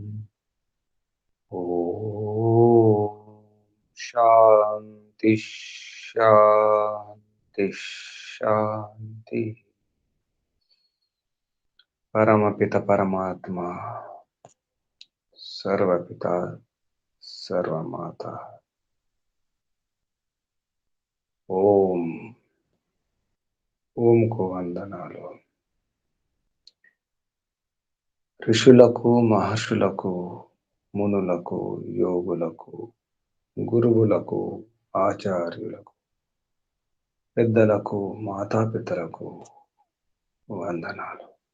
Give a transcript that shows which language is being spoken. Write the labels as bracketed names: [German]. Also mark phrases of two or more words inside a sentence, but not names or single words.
[Sanskrit] ॐ शान्ति शान्ति शान्ति। परमपिता परमात्मा सर्वपिता सर्वमाता [Telugu] ఓం ఓంకు వందనాలు. ఋషులకు మహర్షులకు మునులకు యోగులకు గురువులకు ఆచార్యులకు పెద్దలకు మాతాపితలకు వందనాలు.